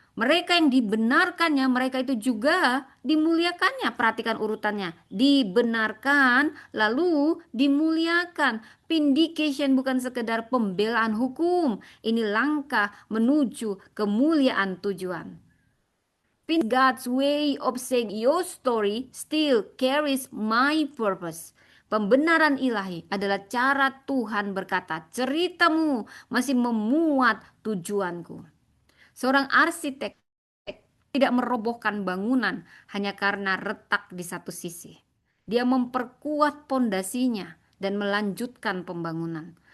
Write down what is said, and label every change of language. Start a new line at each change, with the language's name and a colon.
Indonesian: Mereka yang dibenarkannya, mereka itu juga dimuliakannya. Perhatikan urutannya. Dibenarkan, lalu dimuliakan. Vindication bukan sekedar pembelaan hukum. Ini langkah menuju kemuliaan tujuan.
English: God's way of saying your story still carries my purpose.
Indonesian: Pembenaran ilahi adalah cara Tuhan berkata, ceritamu masih memuat tujuanku. Seorang arsitek tidak merobohkan bangunan hanya karena retak di satu sisi. Dia memperkuat pondasinya dan melanjutkan pembangunan.